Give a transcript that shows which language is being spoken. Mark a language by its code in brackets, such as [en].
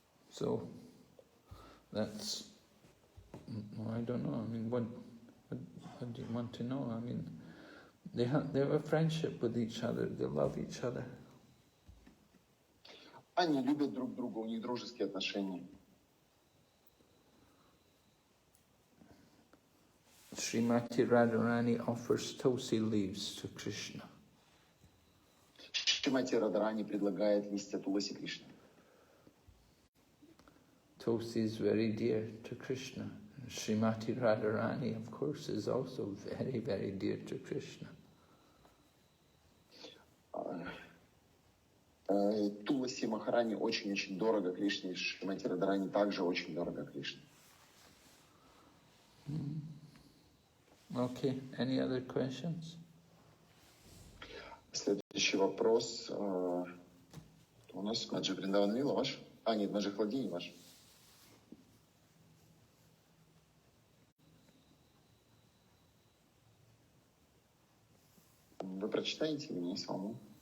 [en] So that's, I don't know, I mean, what do you want to know? I mean, they have a friendship with each other, they love each other. [ru] Они любят друг друга, у них дружеские отношения. [en] Srimati Radharani offers Tulsi leaves to Krishna. [ru] Шримати Радхарани предлагает листья Туласи Кришне. [en] Tulsi is very dear to Krishna. Srimati Radharani, of course, is also very, very dear to Krishna. [ru] Туласи Махарани очень-очень дорого Кришне, Шримати Радхарани также очень дорого Кришне. [en] Okay, any other questions? [ru] Следующий вопрос. У нас Маджи Вриндаван Лила ваш? Нет, Маджи Хладини ваш. Вы прочитаете или не самому?